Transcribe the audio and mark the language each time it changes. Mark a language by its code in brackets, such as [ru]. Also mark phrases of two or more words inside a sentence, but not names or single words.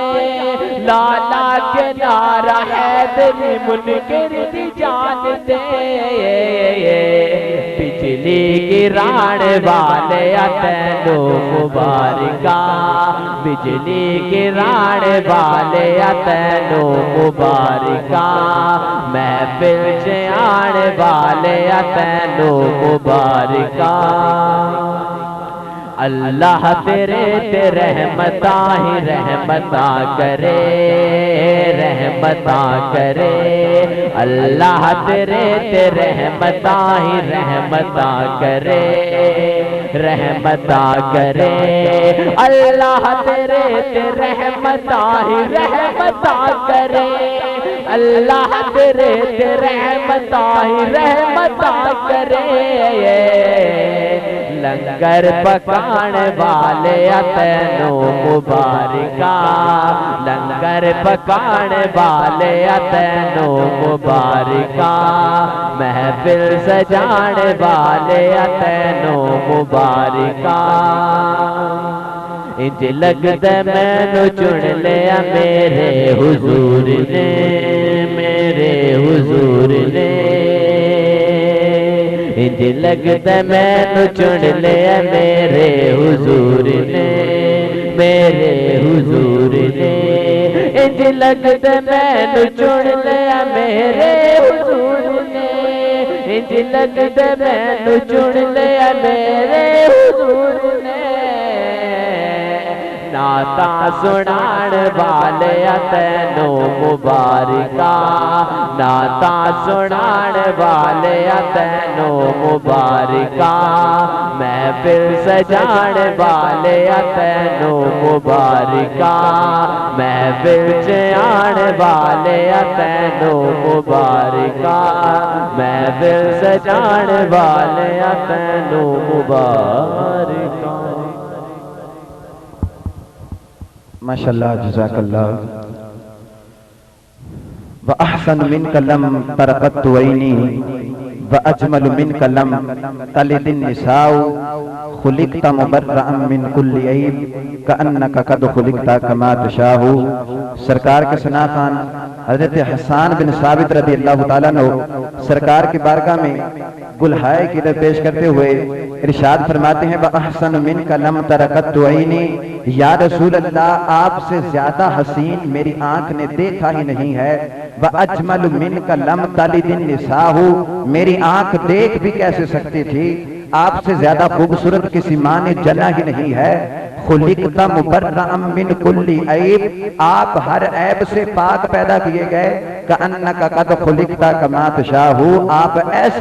[pa] لالا کے نعرہ حیدری منکر دی جانتے. بجلی گران والے تینو مبارکہ، بجلی گران والے تینو مبارکہ. محفل چیان والے تینو مبارکہ. اللہ تیرے تے رحمتاں ہی رحمتاں کرے رحمتاں کرے اللہ تیرے تے رحمتاں ہی رحمتاں کرے رحمتاں کرے اللہ تیرے تے رحمتاں ہی رحمتاں کرے اللہ تیرے تے رحمتاں ہی رحمتاں کرے لنگر پکان والے تینوں مبارکا لنگر پکان والے تینوں مبارکا محفل سجان والے تینوں مبارکا انج لگدا مینوں چن لیا میرے حضور نے میرے حضور نے انج لگدا مینوں چن لیا میرے حضور نے میرے حضور نے انج لگدا مینوں چن لیا میرے حضور نے انج لگدا مینوں چن لیا میرے حضور نے نعتاں سنان والے تینوں مبارکا نعتاں سنان والے تینوں مبارکا محفل سجان والے تینوں مبارکا محفل چان والے تینوں مبارکا محفل سجان والے تینوں مبارکا [ur] ماشاءاللہ جزاک اللہ [ar] وَأَحْسَنُ مِنْكَ لَمْ تَرَقَتُ عَيْنِي وَأَجْمَلُ مِنْكَ لَمْ تَلِدِ النِّسَاءُ خُلِقْتَ مُبَرَّأً مِنْ كُلِّ عَيْبٍ كَأَنَّكَ قَدْ خُلِقْتَ كَمَا تَشَاءُ [ur] سرکار کے ثنا خان حضرت حسان بن ثابت رضی اللہ تعالیٰ عنہ سرکار کی بارگاہ میں گلہائے کی پیش کرتے ہوئے ارشاد فرماتے ہیں [ar] وَأَحْسَنُ مِنْكَ لَمْ تَرَقَتُ عَيْنِي [ur] یا رسول اللہ آپ سے زیادہ حسین میری آنکھ نے دیکھا ہی نہیں ہے [ar] وَأَجْمَلُ مِنْكَ لَمْ تَلِدِ النِّسَاءُ [ur] میری آنکھ دیکھ بھی کیسے سکتی تھی آپ سے زیادہ خوبصورت کسی ماں نے جنا ہی نہیں ہے [ar] خلقت مبرأ من کل عیب [ur] آپ ہر عیب سے پاک پیدا کیے گئے [ar] کأنک قد خلقت کما تشاء [ur] آپ ایسے